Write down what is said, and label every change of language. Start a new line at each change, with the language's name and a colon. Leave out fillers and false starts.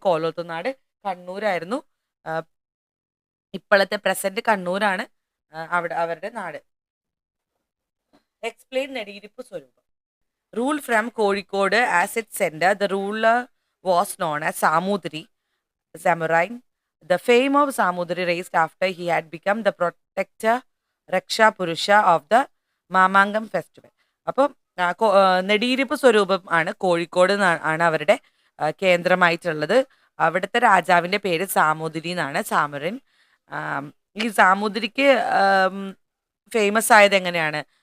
Malayalam: കോലോത്തുനാട് കണ്ണൂരായിരുന്നു. ഇപ്പോഴത്തെ പ്രസന്റ് കണ്ണൂരാണ് അവിടെ അവരുടെ നാട്.
English: Explain Nediyiruppu Swaroopam. Rule from Kozhikode as it centre. The ruler was known as Samoothiri samurai. The fame of Samudri raised after he had become the protector Raksha Purusha of the Mamangam festival.
Malayalam: അപ്പം നെടിയിരുപ്പ് സ്വരൂപം ആണ് കോഴിക്കോട് ആണ് അവരുടെ കേന്ദ്രമായിട്ടുള്ളത്. അവിടുത്തെ രാജാവിൻ്റെ പേര് സാമൂതിരി എന്നാണ്, സാമറിൻ. ഈ സാമൂതിരിക്ക് ഫേമസ് ആയത് എങ്ങനെയാണ്?